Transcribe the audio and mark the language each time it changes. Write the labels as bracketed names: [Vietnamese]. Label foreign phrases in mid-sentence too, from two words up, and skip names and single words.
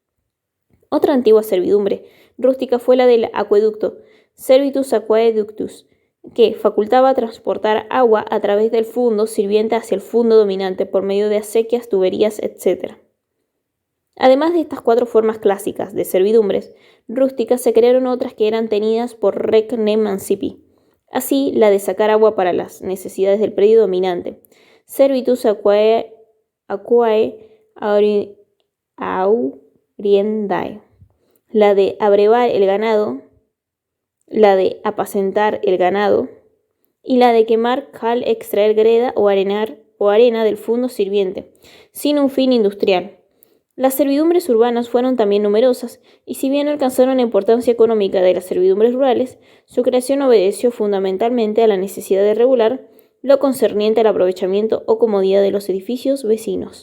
[Spanish] Otra antigua servidumbre rústica fue la del acueducto, [Latin] servitus aquaeductus, [Spanish] que facultaba transportar agua a través del fundo sirviente hacia el fundo dominante por medio de acequias, tuberías, etc. Además de estas cuatro formas clásicas de servidumbres rústicas, se crearon otras que eran tenidas por [Latin] rec ne mancipi. [Spanish] Así, la de sacar agua para las necesidades del predio dominante, [Latin] servitus aquae auriendae, [Spanish] la de abrevar el ganado, la de apacentar el ganado, y la de quemar cal, extraer greda o arena del fundo sirviente, sin un fin industrial. Las servidumbres urbanas fueron también numerosas, y si bien alcanzaron la importancia económica de las servidumbres rurales, su creación obedeció fundamentalmente a la necesidad de regular lo concerniente al aprovechamiento o comodidad de los edificios vecinos.